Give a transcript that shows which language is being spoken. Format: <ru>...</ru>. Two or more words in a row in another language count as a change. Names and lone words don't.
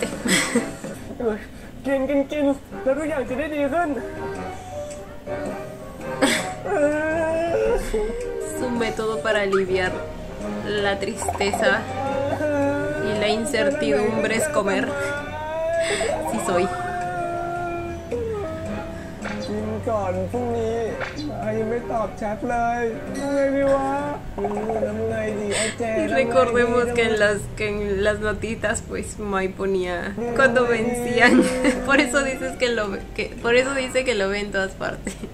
<th>กินแล้วทุกอย่างจะได้ดีขึ้น</th> <es>Es un método para aliviar la tristeza y la incertidumbre es comer. Sí soy.</es> <th>กินก่อนพรุ่งนี้ยังไม่ตอบแชทเลยทำไงดีวะทำไงดีไอ้เจ</th> <es>Y recordemos que en las notitas pues Mai ponía cuando vencían. Por eso dice que lo ve en todas partes.</es>